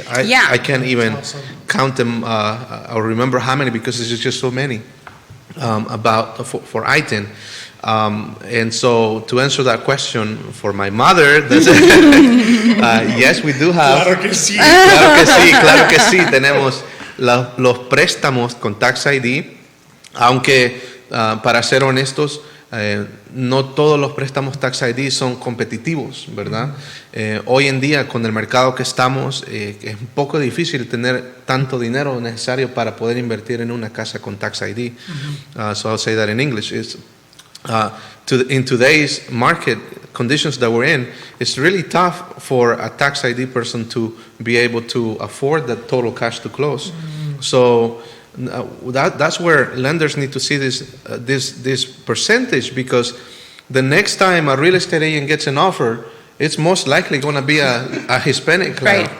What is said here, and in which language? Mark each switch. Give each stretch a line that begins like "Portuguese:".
English: I can't even count them or remember how many, because there's just so many for ITIN. And so to answer that question for my mother, yes, we do have.
Spanish: Claro que sí. Claro que sí. Tenemos los préstamos con Tax ID, aunque para ser honestos, no todos los préstamos Tax ID son competitivos, ¿verdad? Hoy en día, con el mercado que estamos, es un poco difícil tener tanto dinero necesario para poder invertir en una casa con Tax ID.
English: So I'll say that in English. In today's market conditions that we're in, it's really tough for a Tax ID person to be able to afford the total cash to close. So that's where lenders need to see this percentage, because the next time a real estate agent gets an offer, it's most likely going to be a Hispanic client.